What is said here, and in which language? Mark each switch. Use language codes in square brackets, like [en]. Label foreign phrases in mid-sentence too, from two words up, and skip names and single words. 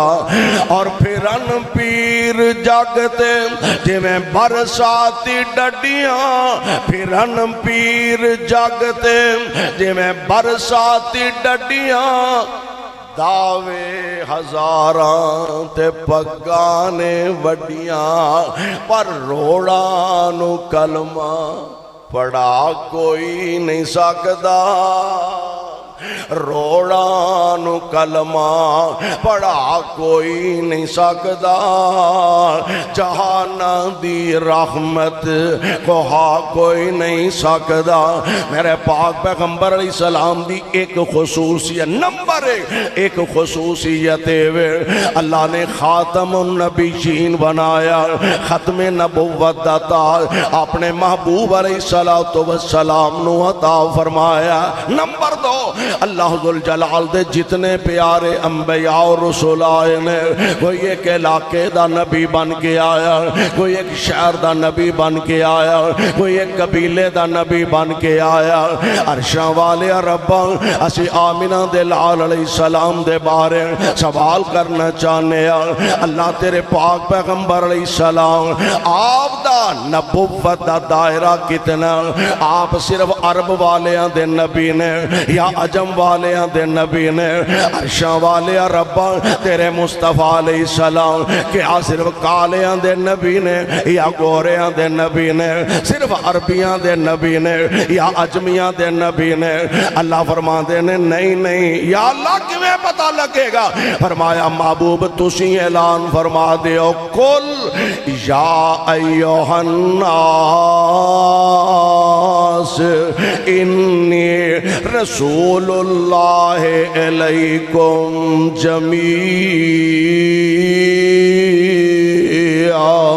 [pa] اور پھرن پیر جگتے جی میں برساتی ڈڈیاں، پھرن پیر جگتے جی میں برساتی ڈڈیاں، دعوے ہزاراں تے پگانے وڈیاں، پر روڑاں نو کلمہ پڑھا کوئی نہیں سکدا، روڑاں نو کلمہ پڑھا کوئی نہیں سکدا، جہانا دی رحمت کو ہا کوئی نہیں سکدا۔ میرے پاک پیغمبر علیہ السلام دی ایک خصوصیت، نمبر ایک خصوصیت اللہ نے خاتم النبیین بنایا، ختم نبوت دا تاج اپنے محبوب علیہ السلام نو عطا فرمایا۔ نمبر دو، اللہ ذوالجلال دے جتنے پیارے انبیاء اور رسول آئے نے، کوئی ایک علاقے دا نبی بن کے آیا، کوئی ایک شہر دا نبی بن کے آیا، کوئی ایک قبیلے دا نبی بن کے آیا۔ عرشاں والے رباں، اسی آمنہ دے لال علیہ السلام دے بارے سوال کرنا چاہنے ہیں۔ اللہ تیرے پاک پیغمبر علیہ السلام، آپ دا نبوت دا دائرہ کتنا؟ آپ صرف عرب والیاں دے نبی نے یا عجم والیاں دے نبی نے؟ عرشاں والے رباں، تیرے مصطفیٰ علیہ السلام کیا صرف کالیاں دے نبی نے یا گوریاں دے نبی نے؟ صرف عربیاں دے نبی نے یا عجمیاں دے نبی نے؟ اللہ فرماتے نے نہیں نہیں، یا اللہ کیویں پتہ لگے گا؟ فرمایا محبوب تسی اعلان فرما دیو، [ar] کل یا ایوہ الناس انی رسول اللہ علیکم جمیعا۔